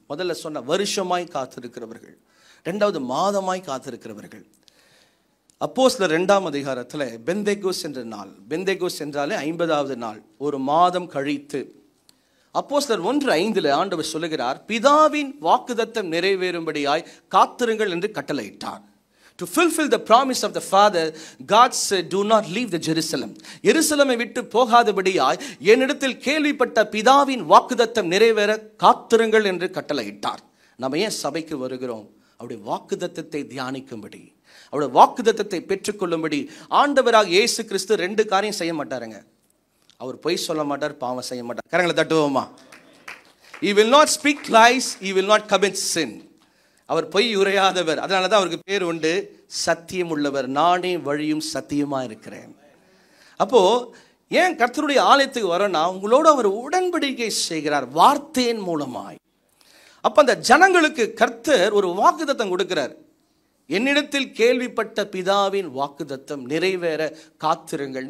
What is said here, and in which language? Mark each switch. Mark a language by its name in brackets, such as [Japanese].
[Tamil] முதல்ல சொன்ன வருஷமாய் காத்திருக்கிறவர்கள். ரெண்டாவது மாதமாய் காத்திருக்கிறவர்கள். அப்போஸ்தலர் 2ஆம் அதிகாரத்தில் பெந்தேகோஸ் என்ற நாள், பெந்தேகோஸ் என்றாலே 50வது நாள், ஒரு மாதம் கழித்து அப்போஸ்தலர் 1:5 ஆண்டவர் சொல்லுகிறார், பிதாவின் வாக்குத்தத்தம் நிறைவேறும்படியாய் காத்திருங்கள் என்று கட்டளையிட்டார். [English] To fulfill the promise of the Father, God said, do not leave the Jerusalem. [Tamil] எருசலேமை விட்டு போகாதபடியாய் என்னிடத்தில் கேள்விப்பட்ட பிதாவின் வாக்குத்தத்தம் நிறைவேற காத்திருங்கள் என்று கட்டளையிட்டார். நம்ம ஏன் சபைக்கு வருகிறோம்? அவருடைய வாக்குத்தத்தத்தை தியானிக்கும்படி, அவருடைய வாக்குத்தத்தத்தை பெற்றுக்கொள்ளும்படி. ஆண்டவராக இயேசு கிறிஸ்து 2 காரியம் செய்ய மாட்டாருங்க. அவர் பொய் சொல்ல மாட்டார், பாவம் செய்ய மாட்டார். கரங்களை தட்டுவோமா? [English] He will not speak lies, he will not commit sin. [Tamil] அவர் பொய் உரையாதவர். அதனால தான் அவருக்கு பேர் உண்டு, சத்தியம் உள்ளவர். நானே வழியும் சத்தியமா இருக்கிறேன். அப்போ ஏன் கர்த்தருடைய ஆலயத்துக்கு வரோன்னா, உங்களோட அவர் உடன்படிக்கை செய்கிறார் வார்த்தையின் மூலமாய். அப்ப அந்த ஜனங்களுக்கு கர்த்தர் ஒரு வாக்குத்தத்தம் கொடுக்கிறார். என்னிடத்தில் கேள்விப்பட்ட பிதாவின் வாக்குத்தத்தம் நிறைவேற காத்திருங்கள்.